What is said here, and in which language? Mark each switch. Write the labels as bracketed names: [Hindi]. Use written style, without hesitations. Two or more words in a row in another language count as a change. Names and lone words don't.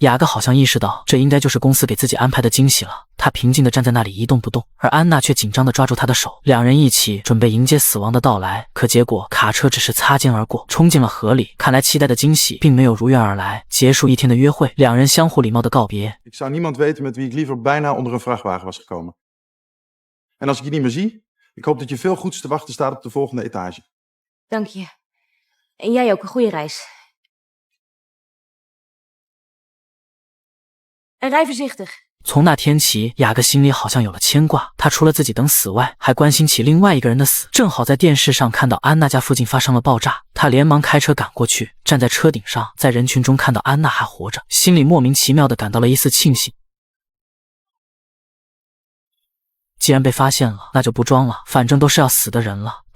[Chinese] 雅各好像意识到这应该就是公司给自己安排的惊喜了，他平静地站在那里一动不动，而安娜却紧张地抓住他的手，两人一起准备迎接死亡的到来。可结果卡车只是擦肩而过，冲进了河里。看来期待的惊喜并没有如愿而来。结束一天的约会，两人相互礼貌地告别。 [Dutch] Ik zou niemand weten met wie ik liever bijna onder een vrachtwagen was gekomen. En als ik je niet meer zie, ik hoop dat je veel goeds te wachten staat op de volgende etage. Dank je. En jij ook een goede reis. En rij voorzichtig. [Chinese] 从那天起，雅各心里好像有了牵挂，他除了自己等死外，还关心起另外一个人的死。正好在电视上看到安娜家附近发生了爆炸，他连忙开车赶过去，站在车顶上，在人群中看到安娜还活着，心里莫名其妙地感到了一丝庆幸。既然被发现了，那就不装了，反正都是要死的人了。